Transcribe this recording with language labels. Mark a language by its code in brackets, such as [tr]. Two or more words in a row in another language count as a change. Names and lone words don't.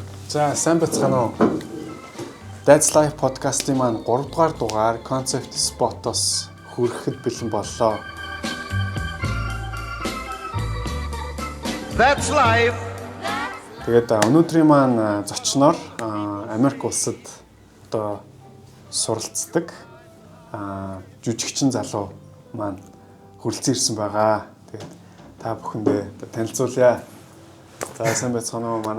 [mn] За сайн бацгаана уу. That's Life podcast-ийн маань 3 дугаар дугаар Concept Spot-оос хүрэхэд бэлэн боллоо. That's life. Тэгээд өнөөдрийн маань зочноор Америк улсад одоо суралцдаг жүжигчин залуу маань хүрэлцэн ирсэн байгаа. Тэгээд та бүхэндээ танилцуулъя. За сайн бацгаана уу.